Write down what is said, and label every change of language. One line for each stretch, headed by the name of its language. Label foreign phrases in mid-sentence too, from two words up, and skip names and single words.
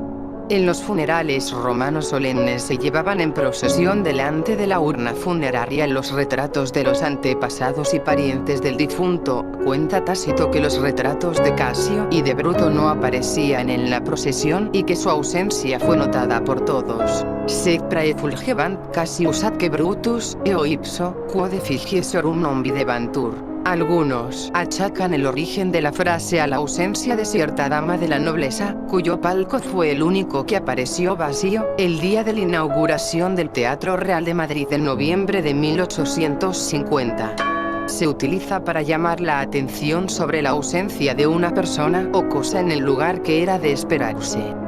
Spanish: En los funerales romanos solemnes se llevaban en procesión delante de la urna funeraria los retratos de los antepasados y parientes del difunto. Cuenta Tácito que los retratos de Casio y de Bruto no aparecían en la procesión y que su ausencia fue notada por todos.
Latin: Sed praefulgevant Cassius atque Brutus, eo ipso, quod efficiesorum non videbantur.
Spanish: Algunos achacan el origen de la frase a la ausencia de cierta dama de la nobleza, cuyo palco fue el único que apareció vacío, el día de la inauguración del Teatro Real de Madrid en noviembre de 1850. Se utiliza para llamar la atención sobre la ausencia de una persona o cosa en el lugar que era de esperarse.